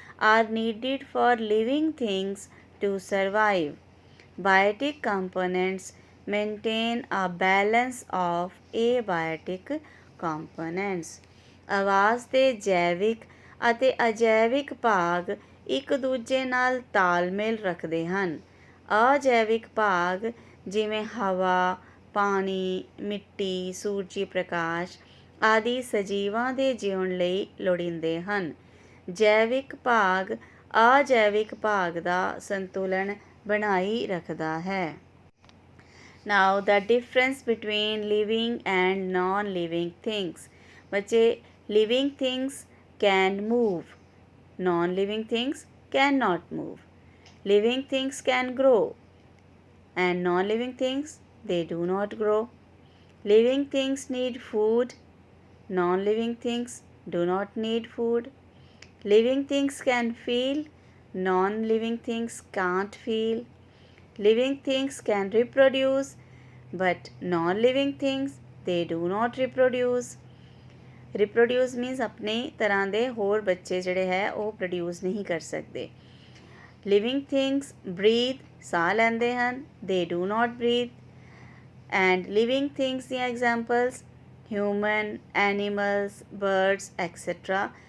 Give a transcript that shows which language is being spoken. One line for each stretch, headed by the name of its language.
English: are needed for living things to survive. Biotic components maintain a balance of abiotic components.
Punjabi: ਆਵਾਸ ਦੇ ਜੈਵਿਕ ਅਤੇ ਅਜੈਵਿਕ ਭਾਗ ਇੱਕ ਦੂਜੇ ਨਾਲ ਤਾਲਮੇਲ ਰੱਖਦੇ ਹਨ। ਅਜੈਵਿਕ ਭਾਗ ਜਿਵੇਂ ਹਵਾ, ਪਾਣੀ, ਮਿੱਟੀ, ਸੂਰਜੀ ਪ੍ਰਕਾਸ਼ ਆਦਿ ਸਜੀਵਾਂ ਦੇ ਜਿਉਣ ਲਈ ਲੋੜੀਂਦੇ ਹਨ। ਜੈਵਿਕ ਭਾਗ ਅਜੈਵਿਕ ਭਾਗ ਦਾ ਸੰਤੁਲਨ ਬਣਾਈ ਰੱਖਦਾ ਹੈ।
English: Now the difference between living and non-living things.
Punjabi: ਬੱਚੇ,
English: living things can move, non-living things cannot move. Living things can grow, and non-living things, they do not grow. Living things need food, non-living things do not need food. Living things can feel, non-living things can't feel. Living things can reproduce, but non-living things, they do not reproduce. Reproduce means
Punjabi: ਆਪਣੇ ਤਰ੍ਹਾਂ ਦੇ ਹੋਰ ਬੱਚੇ ਜਿਹੜੇ ਹੈ ਉਹ produce ਨਹੀਂ ਕਰ ਸਕਦੇ।
English: living things breathe,
Punjabi: ਸਾਹ ਲੈਂਦੇ ਹਨ,
English: They do not breathe. And living things
Punjabi: ਦੀਆਂ
English: Examples human, animals, birds etcetera.